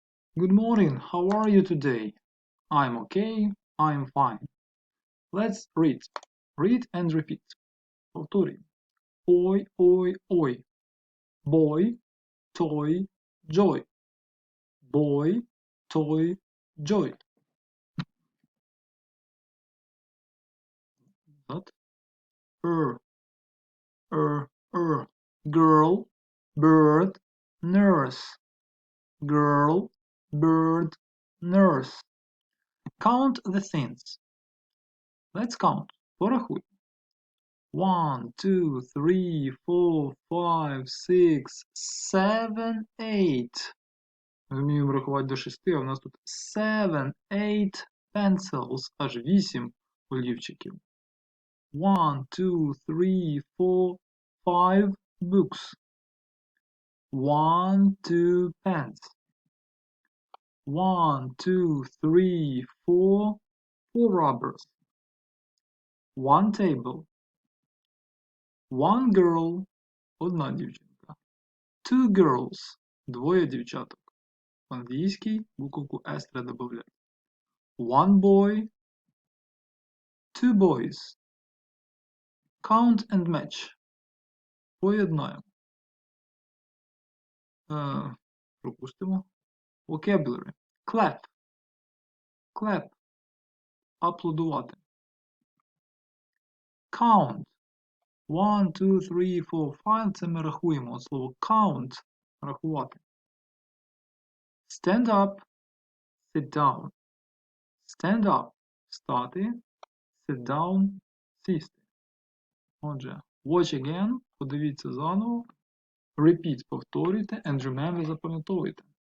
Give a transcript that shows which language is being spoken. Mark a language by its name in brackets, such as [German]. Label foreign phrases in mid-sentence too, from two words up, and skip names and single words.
[English] Good morning, how are you today? I'm okay, I'm fine. Let's read. Read and repeat. [Ukrainian] Повторюємо. Ой, ой, ой. [English] Boy, toy, joy. Boy, toy, joy. That. Er. Girl, bird, nurse. Girl, bird, nurse. Count the things. Let's count. [Ukrainian] Порахуй. [English] 1, 2, 3, 4, 5, 6, 7, 8. [Ukrainian] Ми вміємо рахувати до 6, а в нас тут 7, 8 pencils, аж 8 олівчиків. [English] 1, 2, 3, 4, 5 books. 1, 2 pens. 1, 2, 3, 4 rubbers. 1 table. 1 girl, [Ukrainian] одна дівчинка. 2 girls, двоє дівчаток. В англійській буковку S треба додати. [English] 1 boy, 2 boys. Count and match. [Ukrainian] Поєднаємо. Пропустимо. [English] Vocabulary. Clap. Clap. [Ukrainian] Аплодувати. Count. 1, 2, 3, 4, 5. Це ми рахуємо. Слово count. Рахувати. [English] Stand up. Sit down. Stand up. Стати. Sit down. [Ukrainian] Сісти. Отже, [English] watch again. [Ukrainian] Подивіться заново. [English] Repeat. Повторюйте. And remember. [Ukrainian] Запам'ятовуйте.